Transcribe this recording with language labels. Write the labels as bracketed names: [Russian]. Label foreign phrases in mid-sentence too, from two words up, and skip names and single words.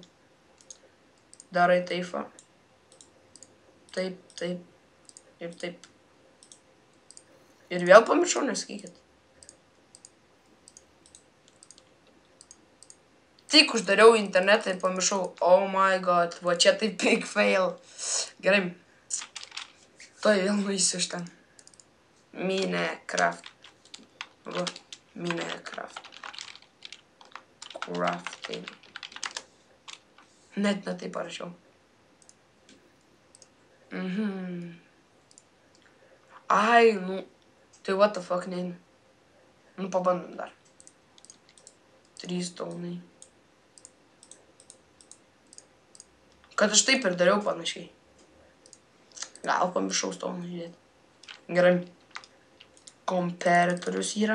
[Lithuanian] Darai taip, va. Taip, taip ir taip. Ir vėl pamiršau, nesakykit. Tik uždariau internetą ir pamiršau. [English] Oh my god, [Lithuanian] va čia tai [English] big fail. [Lithuanian] Gerai. Tuoj vėl nueisiu iš ten. Minecraft. Va, Minecraft. Crafting. Net ne taip parašiau. Ai, nu. [English] Tai what the fuck, [Lithuanian] neina. Nu, pabandom dar. 3 taunai. Kad aš taip ir dariau panašiai. Gal pamiršau stauną žiūrėti. Gerai. Komparatorius yra.